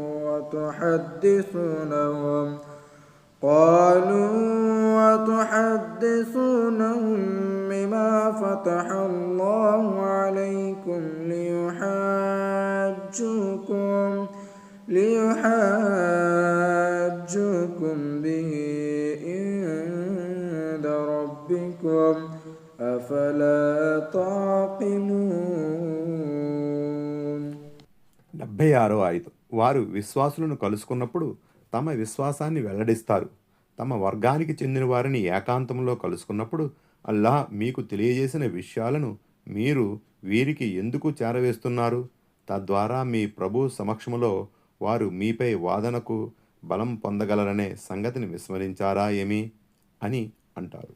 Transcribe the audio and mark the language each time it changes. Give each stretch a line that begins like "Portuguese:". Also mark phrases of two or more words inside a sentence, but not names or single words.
Arabic: وَتُحَدِّثُونَهُم بِمَا فَتَحَ اللَّهُ عَلَيْكُمْ لِيُحَاجُّوكُم بِهِ عِندَ رَبِّكُمْ أَفَلَا تَعْقِلُونَ.
Telugu: 76వ ఆయతు. వారు విశ్వాసులను కలుసుకున్నప్పుడు తమ విశ్వాసాన్ని వెల్లడిస్తారు. తమ వర్గానికి చెందిన వారిని ఏకాంతంలో కలుసుకున్నప్పుడు అల్లాహ్ మీకు తెలియజేసిన విషయాలను మీరు వీరికి ఎందుకు చేరవేస్తున్నారు? తద్వారా మీ ప్రభు సమక్షంలో వారు మీపై వాదనకు బలం పొందగలరనే సంగతిని విస్మరించారా ఏమి అని అంటారు.